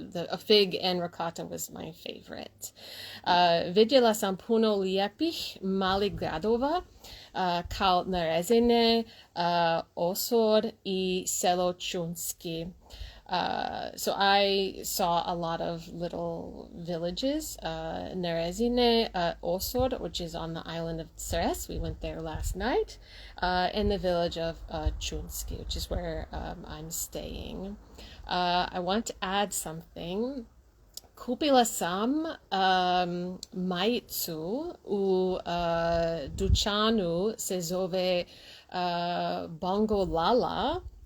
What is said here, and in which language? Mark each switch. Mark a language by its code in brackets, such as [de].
[en] A fig and ricotta was my favorite. [hr] Vidjela sam puno lijepih malih gradova kao Nerezine, Osor i selo Čunski. [en] So I saw a lot of little villages. Nerezine, Osor, which is on the island of Cres. We went there last night. And the village of Čunski, which is where I'm staying. I want to add something. [hr] Kupila sam majicu u dućanu se zove Bongo Lala.